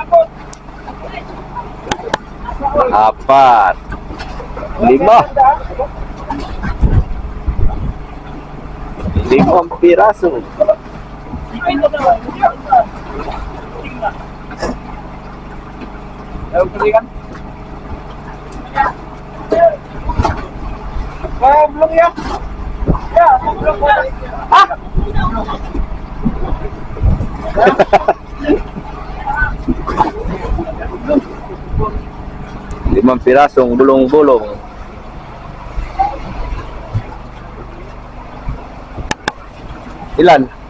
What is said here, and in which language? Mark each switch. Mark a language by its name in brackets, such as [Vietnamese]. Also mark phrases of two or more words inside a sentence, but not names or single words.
[Filipino] Apat. Lima. Limang piraso. [Malay] Belum ya? Ya, belum. Ah. [Filipino] Limang pirasong bulong-bulong. Ilan?